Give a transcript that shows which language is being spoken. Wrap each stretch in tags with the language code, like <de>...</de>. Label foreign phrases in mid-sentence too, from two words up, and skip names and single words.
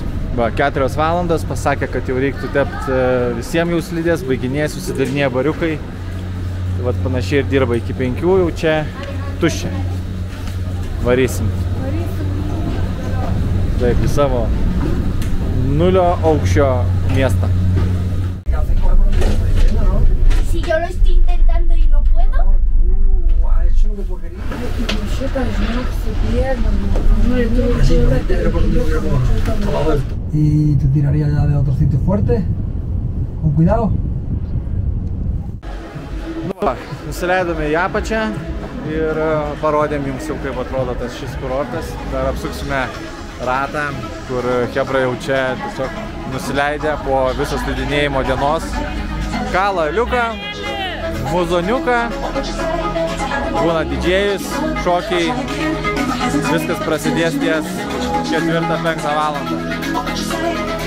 <lt>Va, 4 valandas, pasakė, kad jau reiktų tepti visiems jau slidės, baiginėja, susidarinėja bariukai. Tai vat panašiai ir dirba iki 5, jau čia tuščia. Varysim. Taip, į savo 0 aukščio miestą.</lt> <es>Si yo lo estoy intentando y no puedo. Tú has hecho lo que tú querías. Y te tiraría ya de otro sitio fuerte, con cuidado.</es> <lt>Nu, va, nusileidome į apačią ir parodėm jums jau, kaip atrodo tas šis kurortas. Dar apsuksime ratą, kur chebra jau čia tiesiog nusileidė po viso slidinėjimo dienos. Kala liuką, muzoniuką, būna didžėjus, šokiai, viskas prasidės ties 4-5 valandą.</lt>